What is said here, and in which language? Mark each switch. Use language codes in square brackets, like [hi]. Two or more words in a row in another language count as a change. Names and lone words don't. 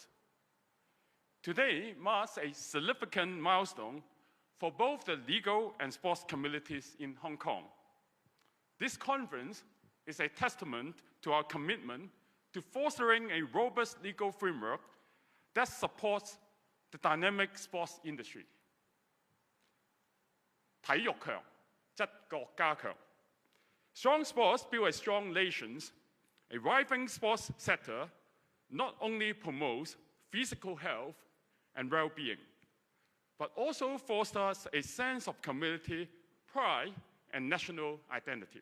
[en] Today marks a significant milestone for both the legal and sports communities in Hong Kong. This conference is a testament to our commitment to fostering a robust legal framework that supports the dynamic sports industry. [yue] 體育強，則國家強。 [en] Strong sports build a strong nations. A thriving sports sector not only promotes physical health and well-being, but also fosters a sense of community, pride, and national identity.